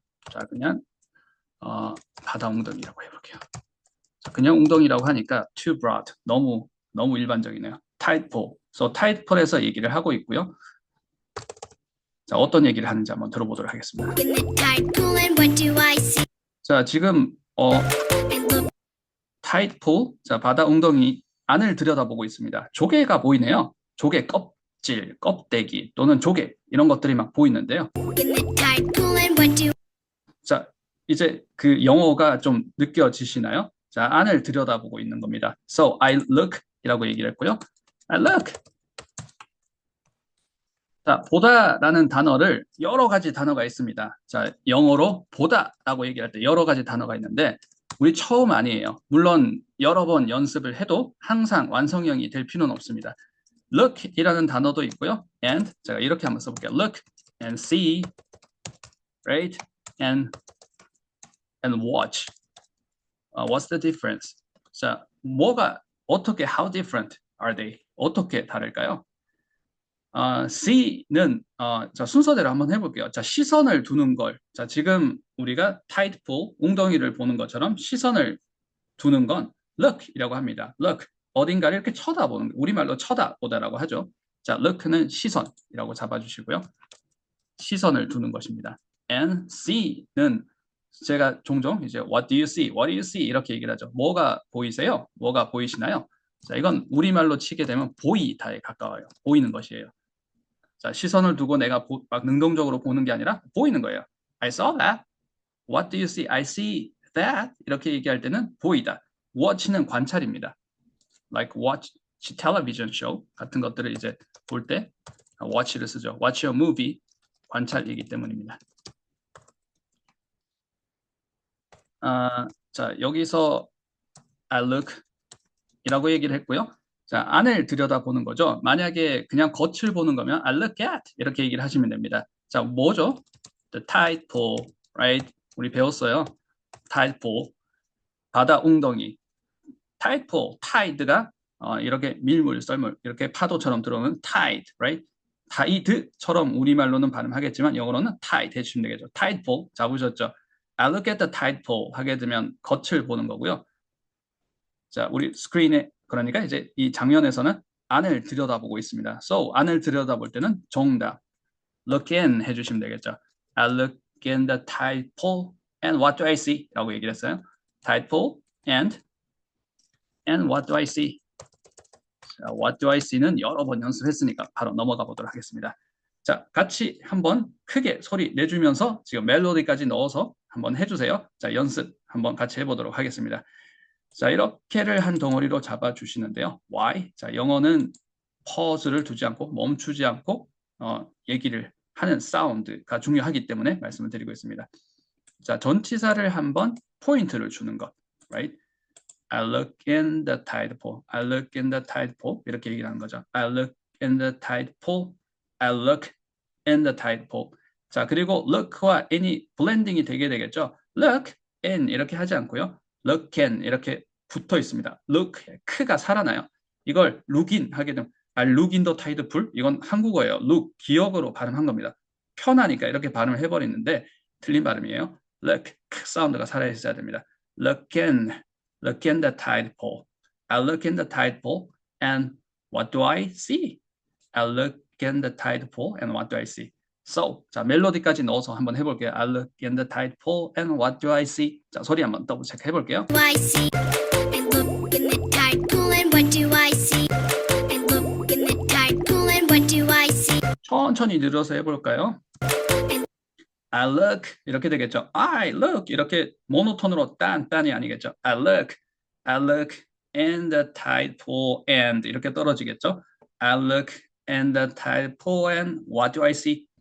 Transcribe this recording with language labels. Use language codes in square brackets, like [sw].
[ko] 자, 그냥 바다 웅덩이라고 해볼게요. 자, 그냥 웅덩이라고 하니까 [en] too broad. [ko] 너무 일반적이네요. tide pool. So tide pool에서 얘기를 하고 있고요. 자, 어떤 얘기를 하는지 한번 들어보도록 하겠습니다. [en] In the tide pool, and what do I see? [ko] 자, 지금 [en] And look, [ko] tide pool, 자, 바다 웅덩이 안을 들여다보고 있습니다. 조개가 보이네요. 조개 껍질, 껍데기 또는 조개 이런 것들이 막 보이는데요. [en] in the tide pool, and what do [ko] 자, 이제 그 영어가 좀 느껴지시나요? 자, 안을 들여다보고 있는 겁니다. [en] So I look [ko] 이라고 얘기를 했고요. [en] I look. [ko] 자, 보다라는 단어를 여러 가지 단어가 있습니다. 자, 영어로 보다라고 얘기할 때 여러 가지 단어가 있는데 우리 처음 아니에요. 물론 여러 번 연습을 해도 항상 완성형이 될 필요는 없습니다. look이라는 단어도 있고요. and 제가 이렇게 한번 써볼게요. [en] look and see, right? and watch. What's the difference? [ko] 자, 뭐가 어떻게 [en] how different are they? [ko] 어떻게 다를까요? C는 자, 순서대로 한번 해볼게요. 자, 시선을 두는 걸. 자, 지금 우리가 tide pool, 웅덩이를 보는 것처럼 시선을 두는 건 look이라고 합니다. look, 어딘가를 이렇게 쳐다보는 거. 우리말로 쳐다보다라고 하죠. 자, look는 시선이라고 잡아주시고요. 시선을 두는 것입니다. And C는 제가 종종 이제 [en] what do you see? What do you see? [ko] 이렇게 얘기를 하죠. 뭐가 보이세요? 뭐가 보이시나요? 자, 이건 우리말로 치게 되면 보이다에 가까워요. 보이는 것이에요. 자, 시선을 두고 내가 막 능동적으로 보는 게 아니라 보이는 거예요. [en] I saw that. What do you see? I see that. [ko] 이렇게 얘기할 때는 보이다. watch는 관찰입니다. [en] Like watch television show [ko] 같은 것들을 이제 볼 때 watch를 쓰죠. [en] Watch a movie. [ko] 관찰이기 때문입니다. 자, 여기서 I look 이라고 얘기를 했고요. 자, 안을 들여다보는 거죠. 만약에 그냥 겉을 보는 거면 [en] I look at [ko] 이렇게 얘기를 하시면 됩니다. 자, 뭐죠? [en] The tide pool, right? [ko] 우리 배웠어요. tide pool, 바다 웅덩이. tide pool, tide가 이렇게 밀물, 썰물, 이렇게 파도처럼 들어오는 tide, right? tide처럼 우리말로는 발음하겠지만 영어로는 tide 해주시면 되겠죠. [en] tide pool [ko] 잡으셨죠? [en] I look at the tide pool [ko] 하게 되면 겉을 보는 거고요. 자, 우리 스크린에 그러니까 이제 이 장면에서는 안을 들여다보고 있습니다. So 안을 들여다볼 때는 정답 [en] look in [ko] 해주시면 되겠죠. [en] I look in the tide pool and what do I see? [ko] 라고 얘기를 했어요. [en] tide pool and what do I see? [ko] 자, what do I see는 여러 번 연습했으니까 바로 넘어가 보도록 하겠습니다. 자, 같이 한번 크게 소리 내주면서 지금 멜로디까지 넣어서 한번 해주세요. 자, 연습 한번 같이 해보도록 하겠습니다. 자, 이렇게를 한 덩어리로 잡아주시는데요. [en] Why? [ko] 자, 영어는 pause를 두지 않고 멈추지 않고 얘기를 하는 사운드가 중요하기 때문에 말씀을 드리고 있습니다. 자, 전치사를 한번 포인트를 주는 것. [en] Right? I look in the tide pool. I look in the tide pool. [ko] 이렇게 얘기를 하는 거죠. [en] I look in the tide pool. I look in the tide pool. [ko] 자, 그리고 look와 in이 블렌딩이 되게 되겠죠. look in 이렇게 하지 않고요. look in 이렇게 붙어 있습니다. look, 크가 살아나요. 이걸 [en] look in 하게 되면 look in the tide pool [ko] 이건 한국어예요. look, 기억으로 발음한 겁니다. 편하니까 이렇게 발음을 해버리는데 틀린 발음이에요. look, 크 사운드가 살아있어야 됩니다. [en] look in the tide pool. I look in the tide pool and what do I see? I look in the tide pool and what do I see? [ko] So, 자, 멜로디까지 넣어서 한번 해볼게요. [en] I look in the tide pool and what do I see? [ko] 자, 소리 한번 더블 체크 해볼게요. [en] I see? And look in the tide pool, and what do I see? And look in the tide pool, and what do I see? [ko] 천천히 늘어서 해볼까요? [en] I look [ko] 이렇게 되겠죠. [en] I look [ko] 이렇게 모노톤으로 딴이 아니겠죠. [en] I look in the tide pool and [ko] 이렇게 떨어지겠죠. [en] I look in the tide pool and what do I see?